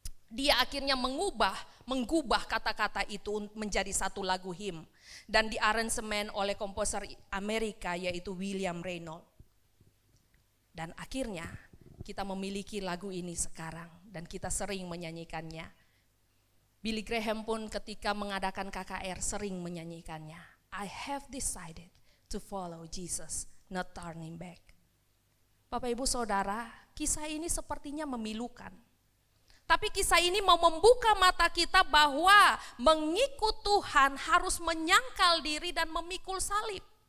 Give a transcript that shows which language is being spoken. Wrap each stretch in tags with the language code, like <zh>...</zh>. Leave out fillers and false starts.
<id>Dia akhirnya mengubah kata-kata itu menjadi satu lagu hymn dan diaransemen oleh komposer Amerika yaitu William Reynolds. Dan akhirnya kita memiliki lagu ini sekarang dan kita sering menyanyikannya. Billy Graham pun ketika mengadakan KKR sering menyanyikannya.</id> <en>I have decided to follow Jesus, not turning back.</en> <id>Bapak Ibu Saudara, kisah ini sepertinya memilukan. Tapi kisah ini mau membuka mata kita bahwa mengikut Tuhan harus menyangkal diri dan memikul salib.</id>